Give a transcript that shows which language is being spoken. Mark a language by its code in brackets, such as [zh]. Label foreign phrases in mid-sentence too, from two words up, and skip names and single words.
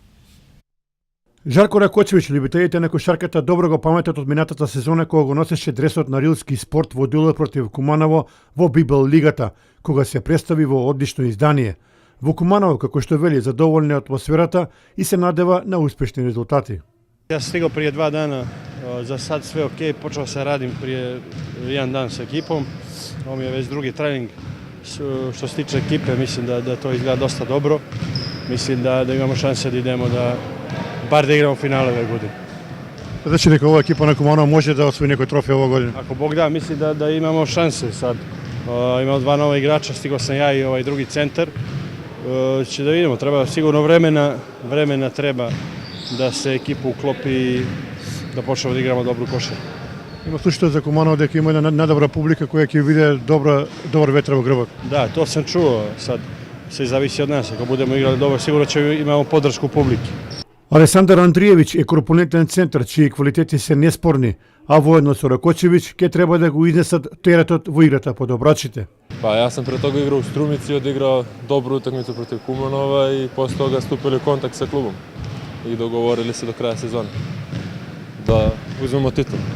[mk] Жарко Ракочевиќ, любителите на кошарката добро го паметат од минатата сезона кога го носеше дресот на Рилски спорт во дуелот против Куманово во Бибел лигата, кога се представи во одлично издание. Во Куманово, како што вели, задоволен од атмосферата и се надева на успешни резултати. [sr] Јас стигao прije 2 dana, za sad sve ok, počeo se radim prije 1 dan sa ekipom. Ovo mi je već drugi trening. Što se tiče ekipe, mislim da to izgleda dosta dobro. Mislim da imamo šanse da idemo bar da igramo finale ove godine. [mk] Значи дека ова екипа на Куманово може да освои некој трофеј ова година? [sr] Ako Bog da, mislim da imamo šanse sad. Imamo 2 nova igrača, stigao sam ja i ovaj drugi centar. Će da vidimo, treba sigurno vremena treba da se ekipa uklopi i da počnemo da igramo dobru košarku. [mk] Има слушање за Куманово дека има една надобра публика која ќе биде добар ветер во грбот. [sr] Da, to sam čuo, sad sve zavisi od nas. Ako budemo igrali dobro, sigurno imamo podršku publike. [mk] Александар Андриевиќ е корпулентен центар чии квалитети се неспорни, а воедно со Ракочевиќ ќе треба да го изнесат теретот во играта под обрачите. [sr] Па јас сам пред тога играл у Струмици, одигрao добру утакмицу против Куманова и после тога ступили контакт со клубом и договорили се до краја сезона да узмемо титул.